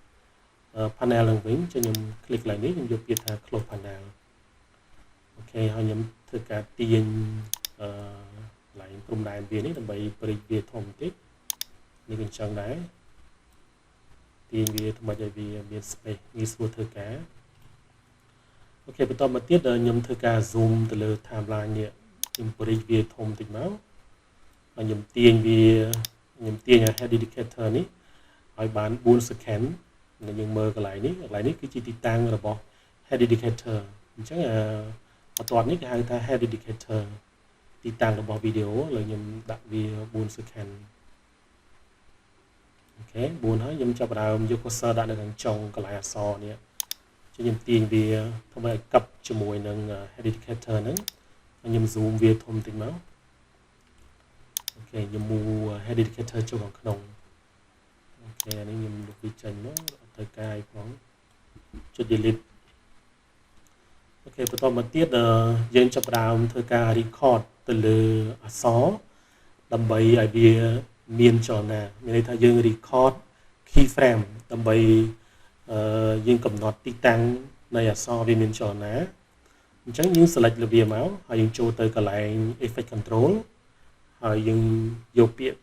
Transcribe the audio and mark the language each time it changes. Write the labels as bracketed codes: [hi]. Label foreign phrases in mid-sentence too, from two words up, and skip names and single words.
[km] panel ឡើងវិញចឹងខ្ញុំ click កន្លែងនេះខ្ញុំយកពាក្យថា [en] close panel [km] អូខេហើយខ្ញុំធ្វើការទាញកន្លែងព្រំដែនវានេះដើម្បីព្រីកវាធំបន្តិចនេះក៏អញ្ចឹងដែរទាញវាថ្មីឲ្យវាមាន space ងាយស្រួលធ្វើការអូខេបន្តមកទៀតខ្ញុំធ្វើការ zoom ទៅលើ timeline នេះខ្ញុំព្រីកវាធំបន្តិចមកហើយខ្ញុំទាញ [en] head indicator [km] នេះឲ្យបាន4 second ហើយយើងមើលកន្លែងនេះគឺជាទីតាំងរបស់ [en] head indicator [km] អញ្ចឹងបន្ទាប់នេះគេហៅថា [en] head indicator [km] ទីតាំងរបស់វីដេអូឥឡូវខ្ញុំដាក់វា4 second អូខេ4ហើយខ្ញុំចាប់ផ្ដើមយក cursor ដាក់នៅខាងចុងកន្លែងអក្សរនេះខ្ញុំទាញវាធ្វើឲ្យកាប់ជាមួយនឹង [en] head indicator [km] ហ្នឹងហើយខ្ញុំ zoom វាធំបន្តិចមកអូខេខ្ញុំ [en] move head indicator [km] ចូលខាងក្នុងអូខេអានេះខ្ញុំលុបវាចេញមកអត់ត្រូវការអីផងចុច delete អូខេបន្តមកទៀតយើងចាប់ផ្ដើមធ្វើការ record ទៅលើអ ក្សរដើម្បីឲ្យវាមានចលនាមានន័យថាយើង [en] record keyframe [km] ដើម្បីយើងកំណត់ទីតាំងនៃអក្សរវាមានចលនាអញ្ចឹងយើង select លើវាមកហើយយើងចូលទៅកន្លែង [en] effect control [km] ហើយយើងយកពាក្យថា